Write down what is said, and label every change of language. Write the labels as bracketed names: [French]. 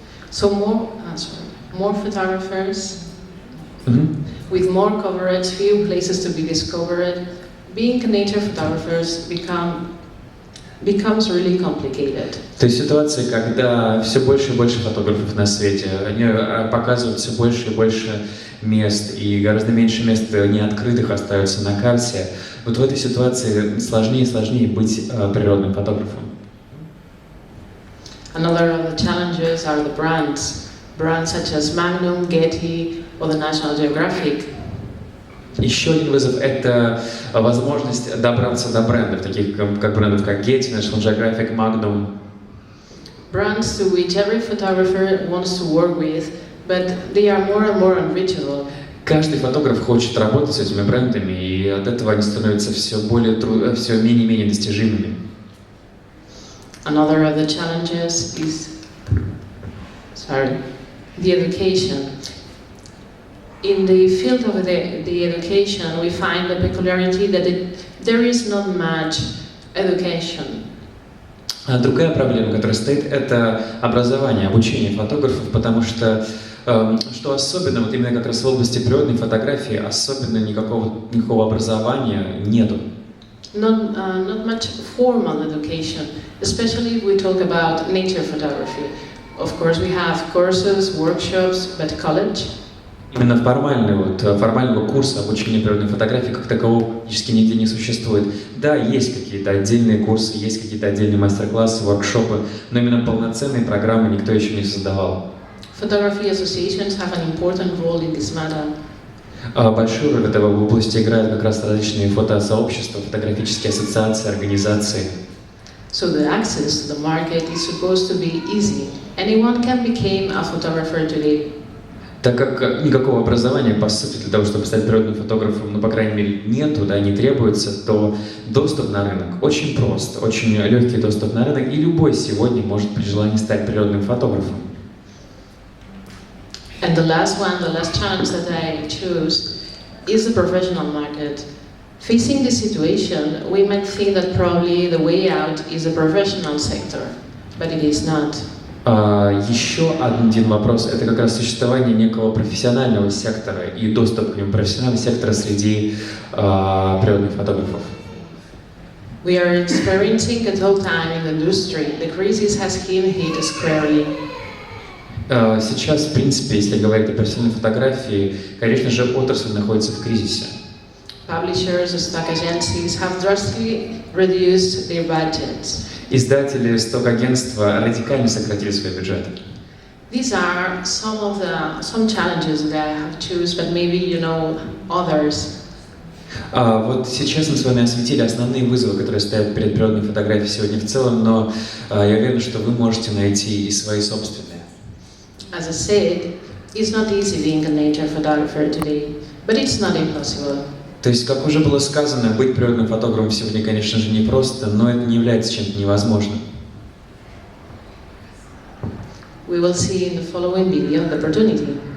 [English] So more photographers, with more coverage, few places to be discovered. Being nature photographers becomes really complicated. [Russian] То есть ситуация, когда все больше и больше фотографов на свете, они показывают все больше и больше мест, и гораздо меньше мест неоткрытых остается на карте. Вот в этой ситуации сложнее и сложнее быть природным фотографом. [English] Another of the challenges are the brands such as Magnum, Getty, or the National Geographic. [Russian] Еще один вызов – это возможность добраться до брендов, таких как брендов как Getty, National Geographic, Magnum. [English] Brands to which every photographer wants to work with, but they are more and more unreachable. [Russian] Каждый фотограф хочет работать с этими брендами, и от этого они становятся все менее и менее достижимыми. [English] Another of the challenges is, the education. In the field of the education, we find the peculiarity that there is not much education. [Russian] Другая проблема, которая стоит, это образование, обучение фотографов, потому что что особенно, вот именно как раз в области природной фотографии, особенно никакого образования нету. [English] Not much formal education, especially if we talk about nature photography. Of course, we have courses, workshops, but college. [Russian] Именно формального курса обучения природной фотографии как такового практически нигде не существует. Да, есть какие-то отдельные курсы, есть какие-то отдельные мастер-классы, воркшопы, но именно полноценные программы никто еще не создавал. [English] Photography associations have an important role in this matter. [Russian] Большую роль в этой области играют как раз различные фотосообщества, фотографические ассоциации, организации. [English] So the access to the market is supposed to be easy. Anyone can become a photographer today. [Russian] Так как никакого образования, по сути, для того, чтобы стать природным фотографом, по крайней мере, нету, не требуется, то доступ на рынок очень прост, очень легкий доступ на рынок, и любой сегодня может при желании стать природным фотографом. [English] And the last challenge that I choose is the professional market. Facing this situation, we might think that probably the way out is the professional sector, but it is not. [Russian] Еще один вопрос – это как раз существование некого профессионального сектора и доступ к нему профессионального сектора среди природных фотографов. [English] We are experiencing a tough time in the industry. The crisis has hit us squarely. [Russian] Сейчас, в принципе, если говорить о профессиональной фотографии, конечно же, отрасль находится в кризисе. [English] Publishers and stock agencies have drastically reduced their budgets. [Russian] Издатели, сток-агентства радикально сократили свои бюджеты. [English] These are some challenges that I have chosen, but maybe you know others. [Russian] Вот сейчас мы с вами осветили основные вызовы, которые стоят перед природной фотографией сегодня в целом, но я уверен, что вы можете найти и свои собственные. [English] As I said, it's not easy being a nature photographer today, but it's not impossible. [Russian] То есть, как уже было сказано, быть природным фотографом сегодня, конечно же, непросто, но это не является чем-то невозможным. [English] We will see in the following video the opportunity.